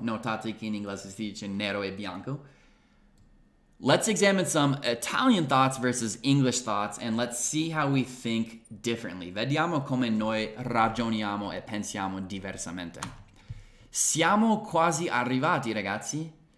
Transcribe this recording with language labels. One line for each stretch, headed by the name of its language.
Italian: Notate che in inglese si dice nero e bianco.
English: Let's examine some Italian thoughts versus English thoughts, and let's see how we think differently.
Italian: Vediamo come noi ragioniamo e pensiamo diversamente. Siamo quasi arrivati, ragazzi.